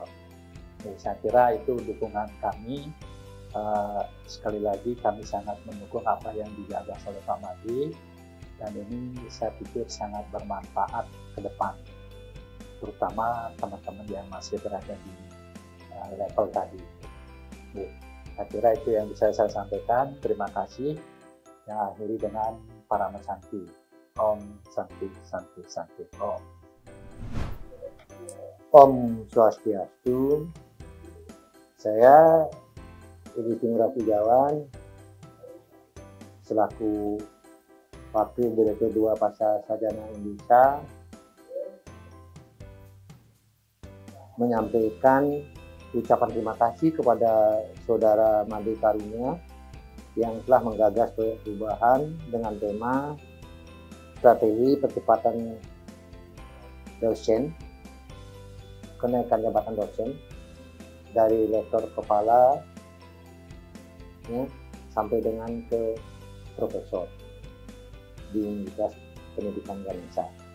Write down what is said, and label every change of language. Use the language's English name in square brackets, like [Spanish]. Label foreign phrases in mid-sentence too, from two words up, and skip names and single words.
[Indonesian] Jadi, saya kira itu dukungan kami. Sekali lagi kami sangat mendukung apa yang digagas oleh Pak Made, dan ini saya pikir sangat bermanfaat ke depan, terutama teman-teman yang masih berada di level tadi. Saya kira itu yang bisa saya sampaikan. Terima kasih. Yang akhiri dengan para Santi. [Sanskrit] Om Santi Santi Santi Om. Om Swastiastu. [Indonesian] Saya Edi Rafigawan selaku Wakil Direktur 2 Pasca Sarjana Indonesia menyampaikan ucapan terima kasih kepada Saudara Made Karunia yang telah menggagas proyek perubahan dengan tema strategi percepatan dosen, kenaikan jabatan dosen dari lektor kepala ya, sampai dengan ke profesor di Universitas Pendidikan Ganesha.